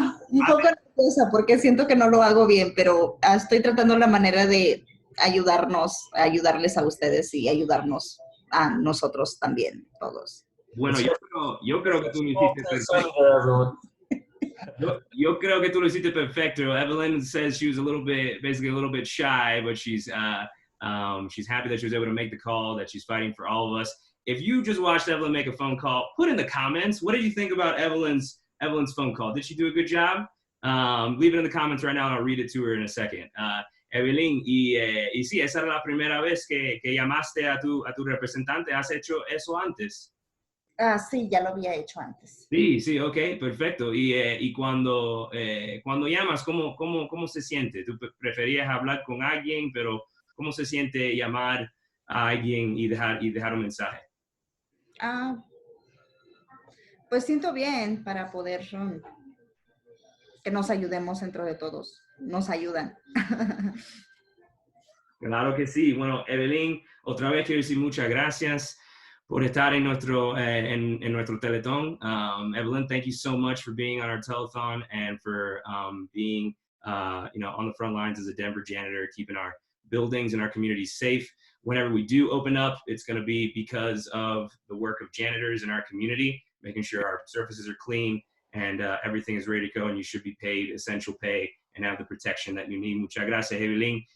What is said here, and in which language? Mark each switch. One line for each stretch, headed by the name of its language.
Spanish: Un poco nerviosa porque siento que no lo hago bien, pero estoy tratando la manera de ayudarles a ustedes y ayudarnos a nosotros también, todos. Bueno, yo creo que tú lo hiciste perfecto. Yo creo que tú lo hiciste perfecto.
English: Evelyn says she was basically a little bit shy, but she's happy that she was able to make the call, that she's fighting for all of us. If you just watched Evelyn make a phone call, put in the comments, what did you think about Evelyn's phone call? Did she do a good job? Leave it in the comments right now and I'll read it to her in a second.
Spanish: Evelyn, y sí, esa era la primera vez que llamaste a tu representante. ¿Has hecho eso antes? Sí, ya lo había hecho antes. Sí, ok, perfecto. Y cuando llamas, ¿cómo se siente? ¿Tú preferías hablar con alguien, pero cómo se siente llamar a alguien y dejar un mensaje? Pues siento bien para poder que nos ayudemos entre de todos. Nos ayudan. Claro que sí. Bueno, Evelyn, otra vez quiero decir muchas gracias por estar en nuestro telethon.
English: Evelyn, thank you so much for being on our telethon and for being on the front lines as a Denver janitor, keeping our buildings and our communities safe. Whenever we do open up, it's going to be because of the work of janitors in our community, making sure our surfaces are clean and everything is ready to go, and you should be paid essential pay and have the protection that you need.
Spanish: Muchas gracias, Evelyn.